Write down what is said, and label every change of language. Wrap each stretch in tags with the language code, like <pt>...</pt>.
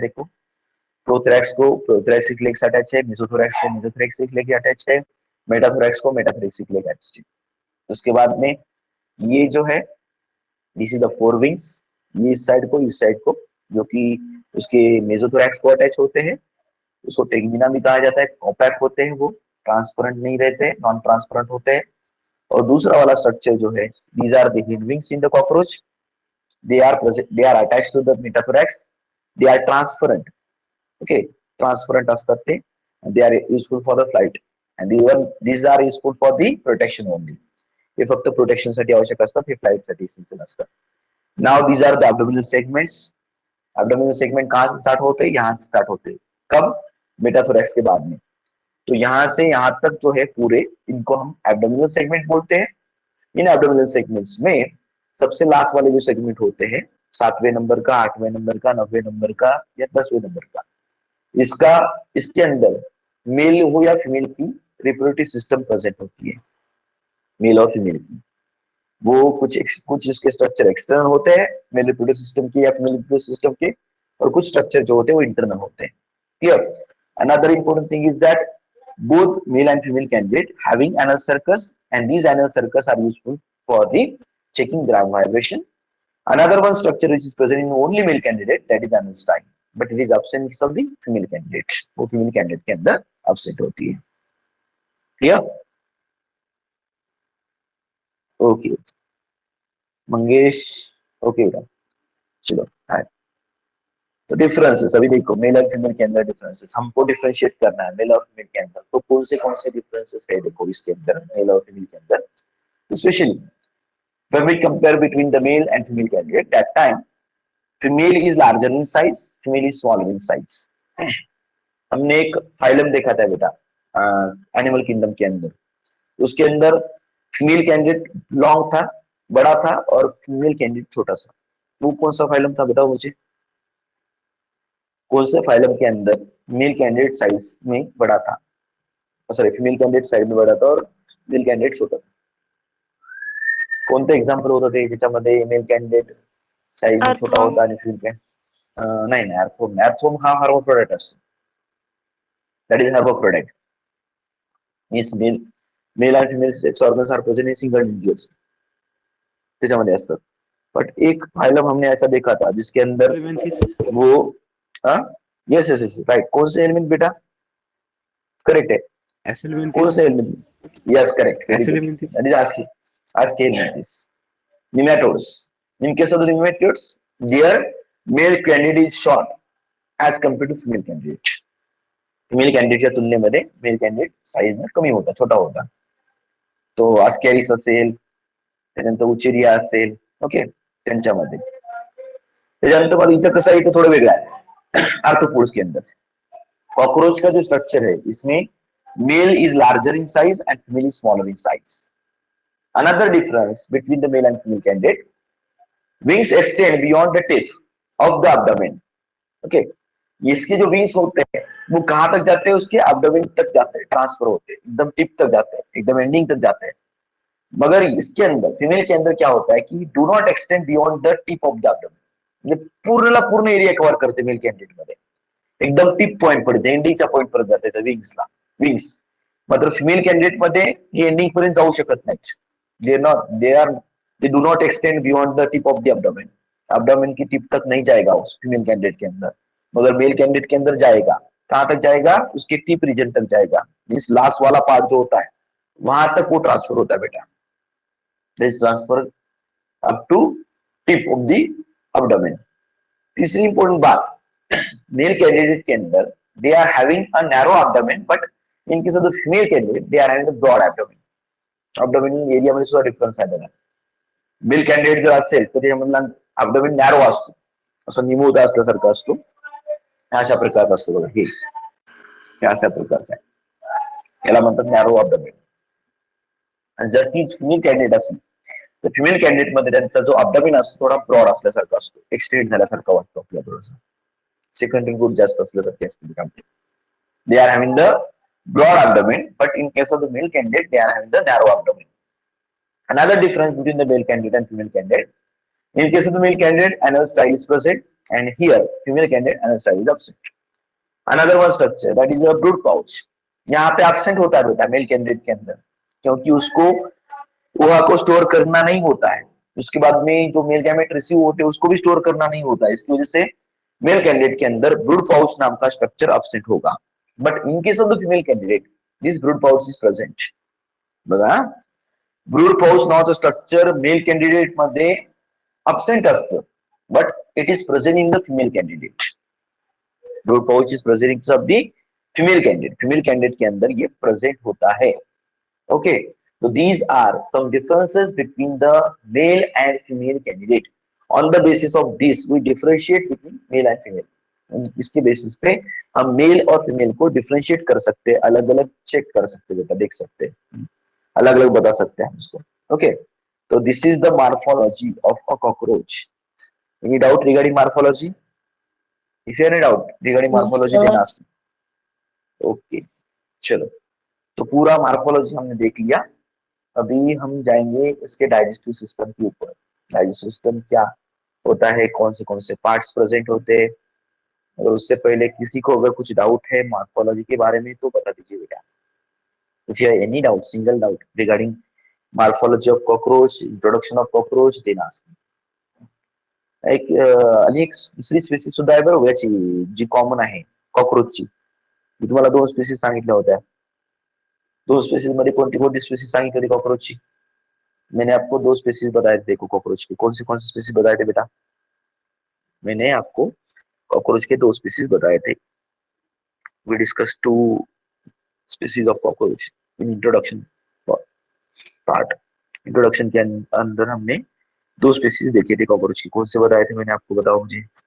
<hi>देखो प्रोथोरैक्स को प्रोथोरैक्सिक लेग से अटैच है, मेसोथोरैक्स को मेसोथोरैक्सिक लेग अटैच है, मेटाथोरैक्स को मेटाथोरैक्सिक लेग अटैच है। उसके बाद में ये जो है</hi> <en>this is the fore wings,</en> <hi>ये इस साइड को, इस साइड को, जो कि उसके मेसोथोरैक्स को अटैच होते हैं, उसको टेगमिना भी कहा जाता है। कॉम्पैक्ट होते हैं, वो ट्रांसपेरेंट नहीं रहते, नॉन ट्रांसपेरेंट होते हैं। और दूसरा वाला स्ट्रक्चर जो है,</hi> <en>these are the hind wings in the cockroach, they are present, they are attached to the metathorax, they are transparent, okay, transparent</en> <mr>असतात ते,</mr> <en>and they are useful for the flight, and even these are useful for the protection only.</en> <mr>हे फक्त protection साठी आवश्यक असतात, हे flight साठी essential असतात.</mr> <en>Now these are the abdominal segments.</en> <hi>Abdominal segment कहां से स्टार्ट होते हैं? यहाँ से स्टार्ट होते हैं. कब? मेटाथोरैक्स के बाद में. तो यहाँ से यहाँ तक जो है पूरे, इनको हम एब्डोमिनल सेगमेंट बोलते हैं. इन एब्डोमिनल सेगमेंट्स में सबसे लास्ट वाले जो सेगमेंट होते हैं, 7वें नंबर का, 8वें नंबर का, 9वें नंबर का या 10वें नंबर का, इसके अंदर मेल हो या फीमेल की रिप्रोडक्टिव सिस्टम प्रेजेंट होती है, मेल और फीमेल की. वो कुछ इसके स्ट्रक्चर एक्सटर्नल होते हैं मेल रिप्रोडक्टिव सिस्टम के या फीमेल रिप्रोडक्टिव सिस्टम के, और कुछ स्ट्रक्चर जो होते हैं वो इंटरनल होते हैं. Clear?</hi> <en>Another important thing is that both male and female candidate having anal circus, and these anal circus are useful for the checking ground vibration. Another one structure which is present in only male candidate, that is anal style, but it is absent of the female candidate.</en> <hi>वो female candidate के अंदर absent होती है.</hi> <en>Clear? Okay.</en> <hi>Mangesh, okay बेटा, चलो. तो differences अभी देखो, मेल और फीमेल के अंदर डिफरेंसेस हमको डिफरेंशिएट करना है मेल और फीमेल के अंदर. तो कौन से डिफरेंसेस है देखो इसके अंदर, मेल और फीमेल के अंदर.</hi> <en>Specially when we compare between the male and female candidate, that time female is larger in size, female is smaller in size.</en> <hi>हमने एक फाइलम देखा था बेटा एनिमल किंगडम के अंदर, उसके अंदर फीमेल कैंडिडेट लॉन्ग था, बड़ा था, और फीमेल कैंडिडेट छोटा सा. वो कौन सा फाइलम था बताओ मुझे? कौन से फाइलम के अंदर मेल कैंडिडेट साइज में बड़ा था, सॉरी फीमेल कैंडिडेट साइज में बड़ा था और मेल कैंडिडेट छोटा था?</hi> <mr>कोणते एक्झाम्पल होतं ते ज्याच्यामध्ये मेल कॅन्डिडेट साइज</mr> <hi>में छोटा होता</hi> <mr>आणि फीमेल कॅन्डिडेट नाही नाही अर्थोम. अर्थोम हा हर्माफ्रोडाइट असतो,</mr> <en>That is hermaphrodite.</en> <mr>Means male आणि female sex organs R present in single individuals, त्याच्यामध्ये असतात.</mr> <hi>बट एक फाइलम हमने ऐसा देखा था जिसके अंदर वो</hi> <en>Yes yes yes right.</en> <hi>कौन से एलिमेंट बेटा? करेक्ट है, कौन से element?</hi> <en>yes correct, that is</en> <hi>Ascalepius.</hi> <en>Nematodes. In case of the nematodes, their male candidate is short as compared to female candidate.</en> <mr>Female candidate च्या तुलनेमध्ये मेल कॅन्डिडेट साइज में कमी होता,</mr> <hi>छोटा होता.</hi> <mr>तो आस्कॅरिस असेल, त्यानंतर उचेरिया असेल, ओके, त्यांच्यामध्ये. त्याच्यानंतर इथं कसं आहे, इथं थोडं वेगळं आहे आर्थ्रोपोड्स</mr> <hi>के अंदर. कॉकरोच का जो स्ट्रक्चर है, इसमें</hi> <en>Male is larger in size and female is smaller in size. Another difference between the male and female candidate, wings extend beyond the tip of the abdomen.</en> <hi>Okay, इसके जो wings होते हैं वो कहां तक जाते हैं? उसके abdomen तक जाते हैं, ट्रांसफर होते हैं, एकदम टिप तक जाते हैं, एकदम एंडिंग तक जाते हैं. मगर इसके अंदर फीमेल के अंदर क्या होता है कि</hi> <en>Do not extend beyond the tip of the abdomen.</en> <mr>म्हणजे पूर्णला पूर्ण एरिया कव्हर करते मेल कॅन्डिडेट मध्ये, एकदम टिप पॉइंट पर्यंत, एंडिंगच्या पॉइंट पर्यंत जाते विंग्सला, विंग्स. मात्र फीमेल कॅन्डिडेट मध्ये हे एंडिंग पर्यंत जाऊ शकत नाही.</mr> <en>They do not extend beyond the tip of the abdomen.</en> <hi>Abdomen की टिप तक नहीं जाएगा उस फीमेल कैंडिडेट के अंदर, मगर मेल कैंडिडेट के अंदर जाएगा. कहां तक जाएगा? उसके टिप रीजन तक जाएगा. इस लास्ट वाला पार्ट जो होता है वहां तक वो ट्रांसफर होता है बेटा.</hi> <en>This transfer up to tip of the abdomen.</en> <hi>तीसरी इंपॉर्टेंट बात, मेल कैंडिडेट के अंदर</hi> <en>They are having a narrow abdomen, but in case of the female candidate they are having a broad abdomen.</en> <mr>Abdominal area मध्ये सुद्धा difference आहे बघा. Mail candidate जर असेल तर त्याच्यामधला अब्डोमिन नॅरो असतो, असं निमुळता असल्यासारखं असतो, अशा प्रकारचा असतो बघा. हे अशा प्रकारचा आहे, याला म्हणतात नॅरो अब्डोमिन. आणि जर ती फिमेल कॅन्डिडेट असेल तर फिमेल कॅन्डिडेट मध्ये त्यांचा जो अब्डोमेन असतो थोडा ब्रॉड असल्यासारखा असतो, एक्सटेंड झाल्यासारखा वाटतो आपल्याला थोडासा. सेकंडरी ग्रुप जास्त असलं तर ते असते.</mr> <en>They are having the broad abdomen, but in case of the male candidate, they are having the narrow abdomen. Another difference between the male candidate and female candidate. In case of the male candidate, anal style is present, and here female candidate anal style is absent. Another one structure that is a brood pouch.</en> <hi>यहाँ पे absent होता है बेटा male candidate के अंदर, क्योंकि उसको ओहा को स्टोर करना नहीं होता है. उसके बाद में जो मेल गैमेट रिसीव होते हैं उसको भी स्टोर करना नहीं होता है. इसकी वजह से मेल कैंडिडेट के अंदर ब्रूड पाउच नाम का स्ट्रक्चर absent होगा.</hi> <en>But in case of the female candidate, this brood pouch is present.</en> <mr>बघा, brood pouch नावाचं स्ट्रक्चर मेल कॅन्डिडेट मध्ये absent असतं,</mr> <en>but it is present in the female candidate. brood pouch is present in of the female candidate.</en> <hi>female candidate के अंदर ये present होता है.</hi> <en>Okay, so these are some differences between the male and female candidate. On the basis of this, we differentiate between male and female.</en> <hi>इसके basis पे हम mail और female को डिफरेंशिएट कर सकते हैं, अलग अलग चेक कर सकते हैं, बेटा देख सकते हैं, अलग अलग बता सकते हैं उसको.</hi> <en>Okay, तो this is the morphology of a cockroach. Any doubt regarding morphology? If any doubt regarding morphology then ask.</en> <hi>Okay, चलो, तो पूरा मार्फोलॉजी हमने देख लिया. अभी हम जाएंगे इसके डाइजेस्टिव सिस्टम के ऊपर. डाइजेस्टिव सिस्टम क्या होता है, कौन से पार्ट्स प्रेजेंट होते हैं. और उससे पहले किसी को अगर कुछ डाउट है मॉर्फोलॉजी के बारे में तो बता दीजिए बेटा.</hi> <en>If you have any doubt, single doubt regarding morphology of cockroach, introduction of cockroach, then ask.</en> <mr>आणि एक दुसरी स्पेसिस सुद्धा आहे बरोबर याची, जी कॉमन आहे कॉकरोचची. मी तुम्हाला 2 स्पेसिस सांगितल्या होत्या. 2 स्पेसिस मध्ये कोणती कोणती स्पेसिस सांगितली होती कॉकरोचची?</mr> <hi>मैंने आपको 2 स्पेसिस बताए थे. देखो कॉकरोच के कौन से स्पेसिस बताए थे बेटा? मैंने आपको कॉकरोच के 2 स्पीसीज बताए थे.</hi> <en>We discuss 2 species of cockroach in introduction part.</en> <hi>Introduction के अंदर हमने 2 स्पीसीज देखे थे कॉकरोच की. कौन से बताए थे मैंने आपको, बताओ मुझे.</hi>